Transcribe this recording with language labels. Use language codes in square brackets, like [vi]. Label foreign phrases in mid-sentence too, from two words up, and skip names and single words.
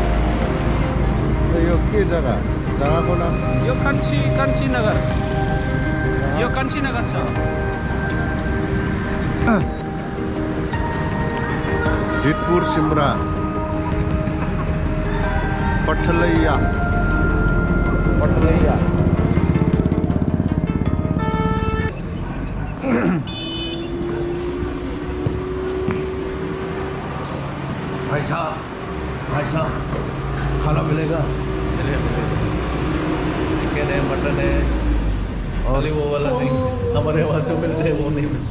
[ne] यो के जगह? जगहको नाम? यो कान्छी नगर। यो कान्छी नगर छ। जितपुर सिमरा पठलैया [hi] भाई साहब खाना मिलेगा चिकन है मटन है और वो वाला नहीं हमारे वहाँ जो मिलते हैं वो नहीं मिलते